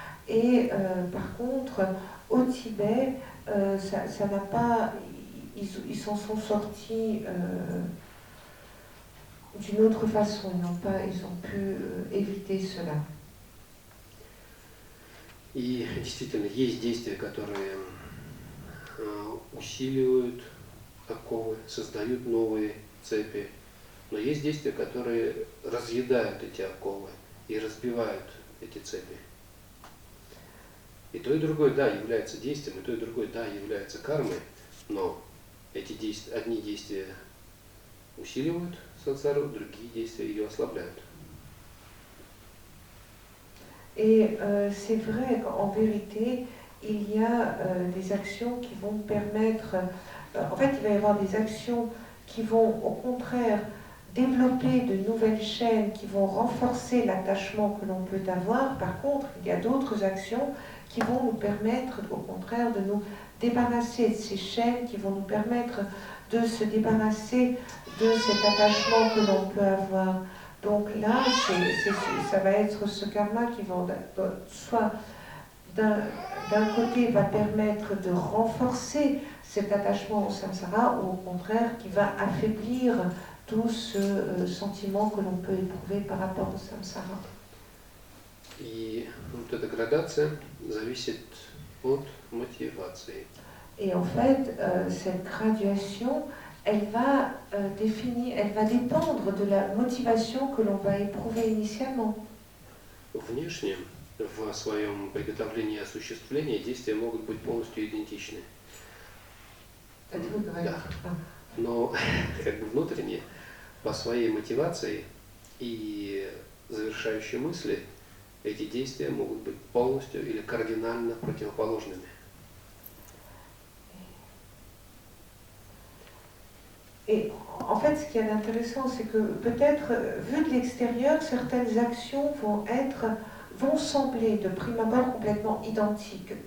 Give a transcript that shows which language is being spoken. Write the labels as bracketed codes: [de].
[fr] Et par contre, au Tibet, ça n'a pas... Ils s'en sont sortis d'une autre façon, ils ont pu éviter cela. [ru] И действительно, есть действия, которые усиливают оковы, создают новые цепи, но есть действия, которые разъедают эти оковы и разбивают эти цепи. И то, и другое, да, является действием, и то, и другое, да, является кармой, но одни действия усиливают сансару, другие действия ее ослабляют. [fr] Et c'est vrai qu'en vérité, il y a des actions qui vont permettre... en fait, il va y avoir des actions qui vont, au contraire, développer de nouvelles chaînes qui vont renforcer l'attachement que l'on peut avoir. Par contre, il y a d'autres actions qui vont nous permettre, au contraire, de nous débarrasser de ces chaînes, qui vont nous permettre de se débarrasser de cet attachement que l'on peut avoir. Donc là, ça va être ce karma qui va soit d'un côté va permettre de renforcer cet attachement au samsara, ou au contraire qui va affaiblir tout ce sentiment que l'on peut éprouver par rapport au samsara. [ru] И вот эта градация зависит от мотивации. [fr] Et en fait, cette graduation, elle va dépendre de la motivation que l'on va éprouver initialement. [ru] Внешне, в своем приготовлении и осуществлении, действия могут быть полностью идентичны. Да. Но как бы внутренне, по своей мотивации и завершающей мысли, эти действия могут быть полностью или кардинально противоположными. [fr] Et en fait, ce qui est intéressant, c'est que peut-être, vu de l'extérieur, certaines actions vont sembler de prime abord complètement identiques.